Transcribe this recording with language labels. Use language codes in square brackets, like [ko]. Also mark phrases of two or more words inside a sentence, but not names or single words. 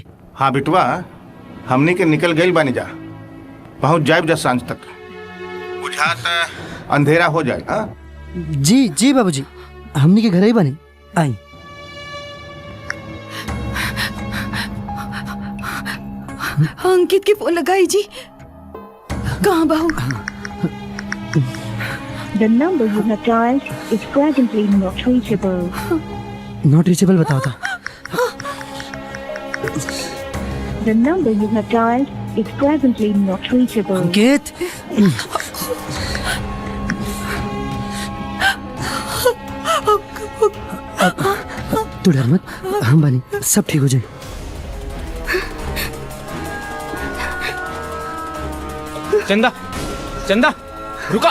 [bho] हाँ बिटवा, हमनी के निकल गइल बानी जा, पहुंच जाए जा सांझ तक, बुझात अंधेरा हो जाए। हाँ जी जी बाबूजी, हमनी के घर ही बने आई। अंकित के फोन लगाई जी। कहाँ बाहू? [en] The number you have dialed is presently not reachable. not reachable [bho] बताओ था। [en] The number you have dialed is presently not reachable. [bho] अंकित, तू डर मत, हम बनी, सब ठीक हो जाए। चंदा, चंदा, रुका।